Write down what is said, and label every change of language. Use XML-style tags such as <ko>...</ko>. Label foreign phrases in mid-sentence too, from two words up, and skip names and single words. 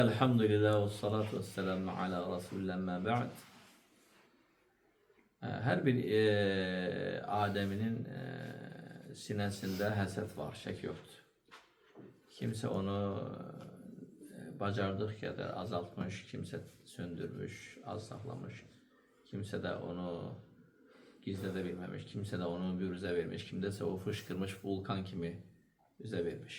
<ar>الحمد لله والصلاة والسلام على رسول الله أما بعد.</ar> <az>Her bir Adem'inin sinesinde həsəd var, şək yoxdur. Kimsə onu bacardığı qədər azaltmış, kimsə söndürmüş, az saxlamış, kimsə də onu gizlədə bilməmiş, kimsə də onu büruzə vermiş, kimdəsə o fışqırmış vulkan kimi üzə vermiş.</az>